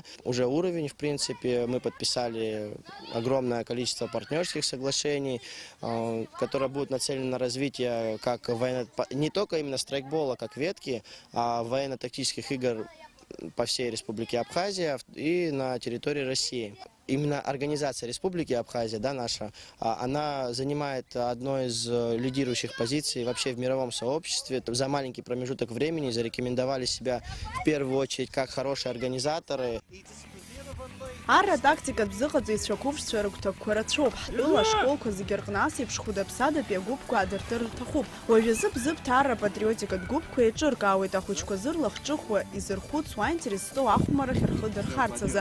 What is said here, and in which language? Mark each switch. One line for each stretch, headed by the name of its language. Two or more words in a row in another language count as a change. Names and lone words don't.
Russian: Уже уровень, в принципе, мы подписали огромное количество партнерских соглашений, которые будут нацелены на развитие как не только именно страйкбола, как ветки, а военно-тактических игр по всей Республике Абхазия и на территории России. Именно организация Республики Абхазия, да, наша, она занимает одну из лидирующих позиций вообще в мировом сообществе. За маленький промежуток времени зарекомендовали себя в первую очередь как хорошие организаторы.
Abkhazian: Арра тактикатә бзыҟаҵаҩцәа қәыԥшцәа рыгәҭакқәа рацәоуп. Ҳтәыла ашколқәа зегьы рҟны ас еиԥш хәыда-ԥсадатәи агәыԥқәа аадыртыр рҭахуп. Уажәазы бзыԥҭа арра патриотикатә гәыԥқәа еиҿыркаауеит ахәыҷқәа зырлахҿыхуа, изырхәыцуа аинтерес зҵоу ахәмарахь рхы дырхарц азы.